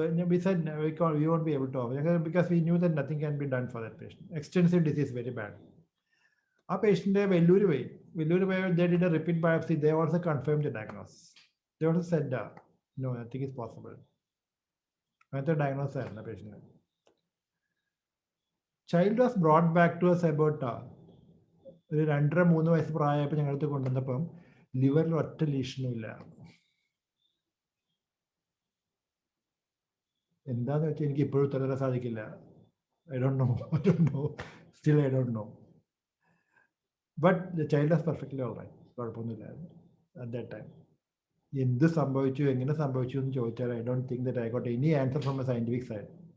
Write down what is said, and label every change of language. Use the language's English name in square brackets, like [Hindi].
[English] we said we won't be able to offer because we knew that nothing can be done for that patient. Extensive disease, very bad. [Malayalam] ആ patient Vellore പോയി. [English] they did a repeat biopsy. They also confirmed the diagnosis. They also said no, nothing is possible. [Malayalam] അങ്ങനത്തെ diagnose ആയിരുന്നു patient. [English] child was brought back to us about [Malayalam] ഒരു 2.5-3 വയസ്സ് പ്രായമായപ്പോൾ ഞങ്ങളടുത്ത് കൊണ്ടുവന്നപ്പം ലിവറിൽ ഒറ്റ ലീഷനും ഇല്ല. എന്താന്ന് വെച്ചാൽ എനിക്ക് ഇപ്പോഴും ഉത്തരം തരാൻ സാധിക്കില്ല. [English] I don't know. Still I don't know. But the child was perfectly all right. [Malayalam] കുഴപ്പമൊന്നുമില്ല [English] at that time. [Malayalam] എന്ത് സംഭവിച്ചു, എങ്ങനെ സംഭവിച്ചു എന്ന് ചോദിച്ചാൽ [English] I don't think that I got any answer from a scientific side.